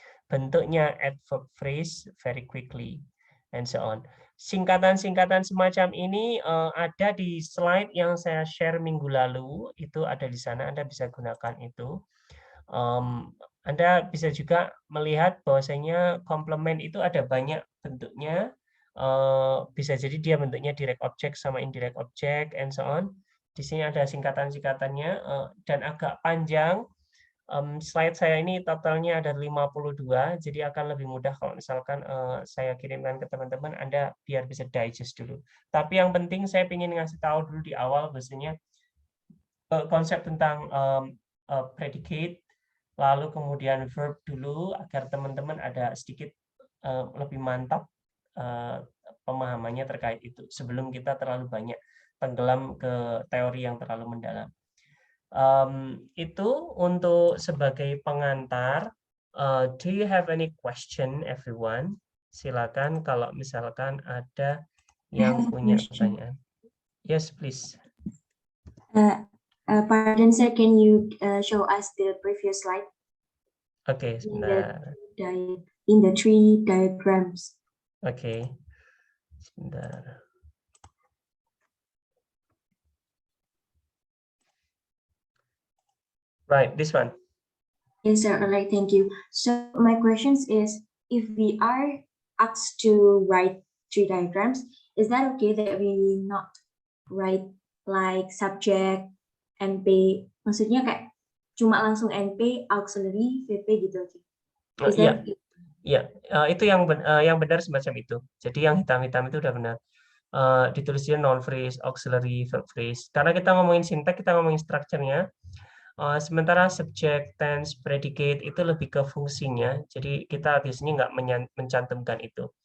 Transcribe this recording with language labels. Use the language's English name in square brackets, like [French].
[Indonesian] Bentuknya [English] adverb phrase very quickly, and so on. [Indonesian] Singkatan-singkatan semacam ini ada di slide yang saya share minggu lalu, itu ada di sana, Anda bisa gunakan itu. Anda bisa juga melihat bahwasanya komplement itu ada banyak bentuknya, bisa jadi dia bentuknya direct object sama indirect object, [English] and so on. [Indonesian] Di sini ada singkatan-singkatannya, dan agak panjang. Slide saya ini totalnya ada 52, jadi akan lebih mudah kalau misalkan saya kirimkan ke teman-teman, Anda biar bisa digest dulu. Tapi yang penting saya ingin ngasih tahu dulu di awal, biasanya konsep tentang predicate, lalu kemudian verb dulu, agar teman-teman ada sedikit lebih mantap pemahamannya terkait itu, sebelum kita terlalu banyak tenggelam ke teori yang terlalu mendalam. Itu untuk sebagai pengantar. [English] Do you have any question, everyone? [Indonesian] Silakan kalau misalkan ada yang punya pertanyaan. [English] Yes, please. Pardon, sir, can you show us the previous slide? [Indonesian] Oke, sebentar. [English] In the three diagrams. [Indonesian] Oke, sebentar. [English] Right, this one. Yes, sir. All right, thank you. So my questions is, if we are asked to write three diagrams, is that okay that we not write like subject, NP, [Indonesian] maksudnya kayak cuma langsung [English] NP, auxiliary, VP [Indonesian] gitu? [English] Is that [Indonesian] Iya, itu yang benar semacam itu. Jadi yang hitam-hitam itu udah benar. Ditulisnya noun phrase, auxiliary, verb phrase. Karena kita ngomongin syntax, kita ngomongin structure-nya. Sementara subject, tense, predicate itu lebih ke fungsinya. Jadi kita biasanya nggak mencantumkan itu.